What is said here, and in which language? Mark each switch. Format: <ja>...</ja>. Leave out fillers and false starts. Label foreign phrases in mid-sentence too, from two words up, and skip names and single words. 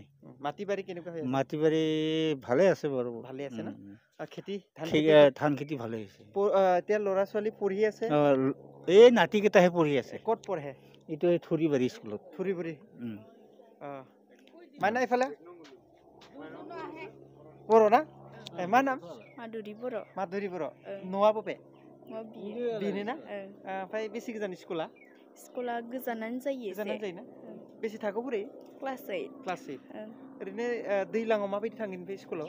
<as>মাটি বাৰী কেনেকুৱা হৈ আছে মাটি বাৰী ভালে আছে বাৰু ভালে আছে না খেতি ধান খেতি ভালে হৈছে এতিয়া ল'ৰা ছোৱালী পঢ়ি আছে এই নাতিকেইটাহে পঢ়ি আছে ক'ত পঢ়ে এইটো এই থুৰিবাৰী স্কুলত থুৰিবাৰী মাইনা এইফালে</as> <brx>बर' ना मा नाम माधुरि बर' न'आ बबे बेनो ना ओमफ्राय बेसे गोजान स्कुला गोजानानो जायो ना बेसे थाखोआव फरायो क्लास 8 ओरैनो दैज्लाङाव माबायदि थाङो ओमफ्राय स्कुलाव</brx>